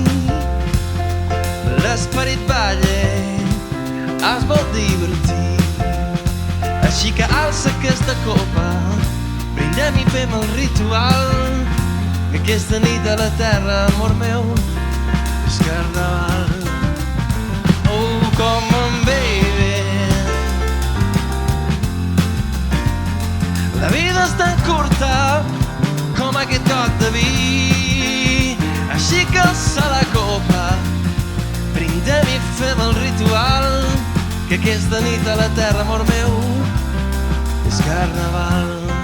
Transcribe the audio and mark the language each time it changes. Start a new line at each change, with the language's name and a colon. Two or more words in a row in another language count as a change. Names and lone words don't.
Catalan: L'esperit balla, es vol divertir. Així que alça aquesta copa, brindem i fem el ritual, que aquesta nit a la terra, amor meu, és carnaval.
English: Oh, come on, baby,
Catalan: la vida és tan curta com aquest got de vi. Així que alça la copa, brindem i fem el ritual, que aquesta nit a la terra, amor meu, és carnaval.